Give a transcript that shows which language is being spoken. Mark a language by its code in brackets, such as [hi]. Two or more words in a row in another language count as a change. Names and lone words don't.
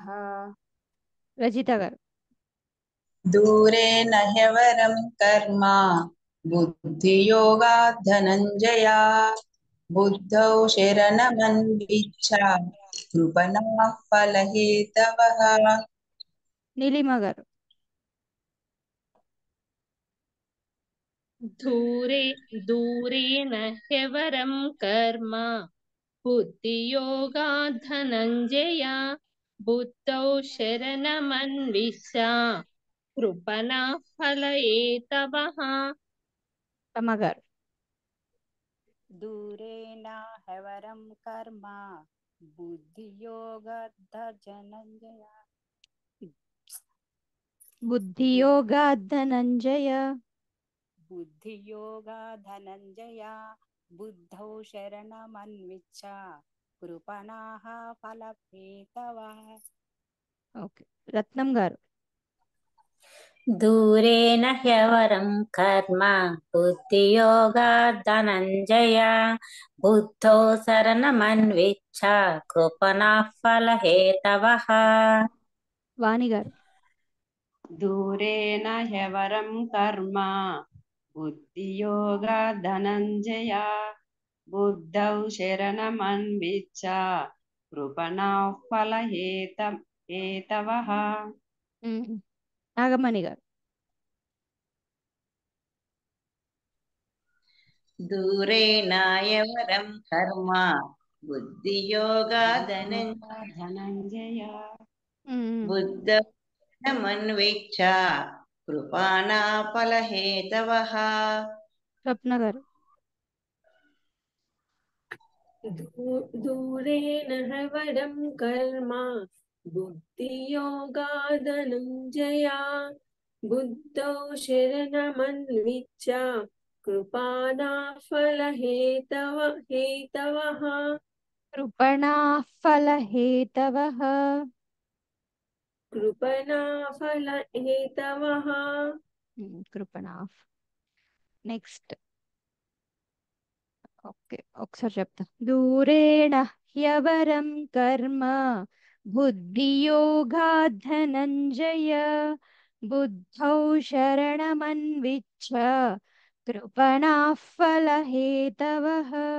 [te] रजिता गाరు. [sa] दूरेण ह्यवरं कर्म बुद्धियोगात् धनञ्जय बुद्धौ शरणमन्विच्छ कृपणाः फलहेतवः. [te] నీలిమ గారు. [sa] दूरेण ह्यवरं कर्म बुद्धियोगात् धनञ्जय बुद्धौ शरणमन्विच्छ कृपणाः फलहेतवः. [te] రమ గారు. [sa] दूरेण ह्यवरं कर्म बुद्धियोगात् धनञ्जय बुद्धियोगात् धनञ्जय बुद्धियोगा धनञ्जय बुद्धौ शरणमन्विच्छ कृपणाः फलहेतवः. [te] ఓకే. రత్నం గారు. [sa] दूरेण ह्यवरं कर्म बुद्धियोगात् धनञ्जय बुद्धौ शरणमन्विच्छ कृपणाः फलहेतवः [te] వాణి గారు [sa] दूरेण ह्यवरं कर्म बुद्धियोगा धनञ्जय बुद्धौ शरणमन्विच्छ कृपणाः फलहेतवः [te] నాగమణి గారు [sa] दूरेणायवरं कर्म बुद्धियोगा धनञ्जय बुद्धमन्विच्छ कृपाणा फलहेतवः [te] స్వప్న గారు [sa] दूरेण ह्यवरं कर्म बुद्धियोगाधनञ्जया बुद्धौ शरणमन्विच्छ कृपाणा फलहेतवः कृपणाः फलहेतवः कृपणा फलहेतवः కృపణాః [en] next okay [sa] ఒకసారి చెప్తా दूरेण ह्यवरं कर्म बुद्धियोगात् धनञ्जय बुद्धौ शरणमन्विच्छ कृपणाः फलहेतवः